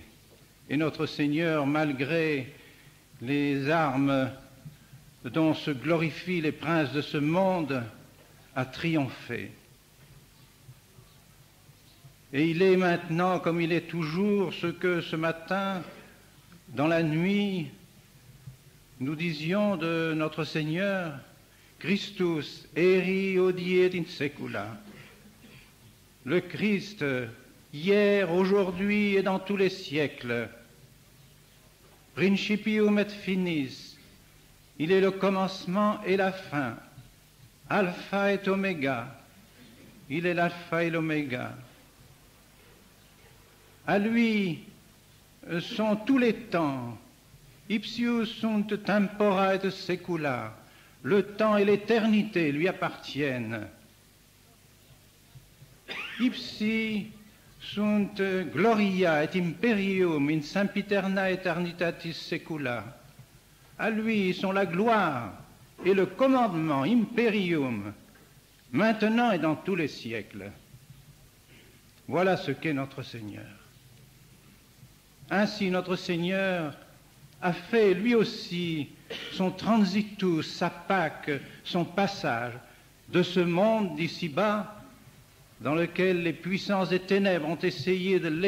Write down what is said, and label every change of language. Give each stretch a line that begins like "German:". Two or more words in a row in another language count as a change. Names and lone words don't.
French: Et notre Seigneur, malgré les armes dont se glorifient les princes de ce monde, a triomphé. Et il est maintenant, comme il est toujours, ce que ce matin, dans la nuit, nous disions de notre Seigneur,
Latin: Christus eri hodie et in secula.
French: Le Christ, hier, aujourd'hui et dans tous les siècles.
Latin: Principium et finis.
French: Il est le commencement et la fin. Alpha et Oméga. Il est l'alpha et l'oméga. À lui sont tous les temps.
Latin: Ipsius sunt tempora et secula.
French: Le temps et l'éternité lui appartiennent.
Latin: Ipsi sunt gloria et imperium in sempiterna aeternitatis secula.
French: À lui sont la gloire et le commandement, imperium, maintenant et dans tous les siècles. Voilà ce qu'est notre Seigneur. Ainsi notre Seigneur a fait lui aussi son transitus, sa Pâque, son passage de ce monde d'ici-bas dans lequel les puissances des ténèbres ont essayé de